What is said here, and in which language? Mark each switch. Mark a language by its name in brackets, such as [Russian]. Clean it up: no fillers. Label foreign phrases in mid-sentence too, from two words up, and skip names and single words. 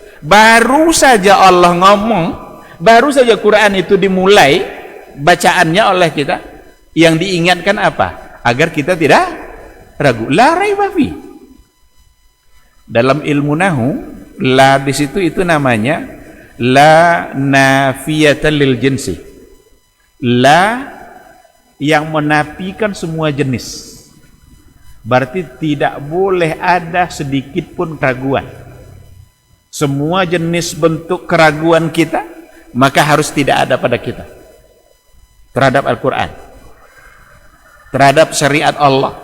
[Indonesian] Baru saja Allah ngomong, baru saja Quran itu dimulai bacaannya oleh kita, yang diingatkan apa? Agar kita tidak ragu. [Arabic] لا ريب فيه. [Indonesian] Dalam ilmu nahu, la di situ itu namanya [Arabic] لا نافية للجنس. [Indonesian] La yang menafikan semua jenis. Berarti tidak boleh ada sedikit pun keraguan. Semua jenis bentuk keraguan kita, maka harus tidak ada pada kita terhadap Al-Quran, terhadap syariat Allah.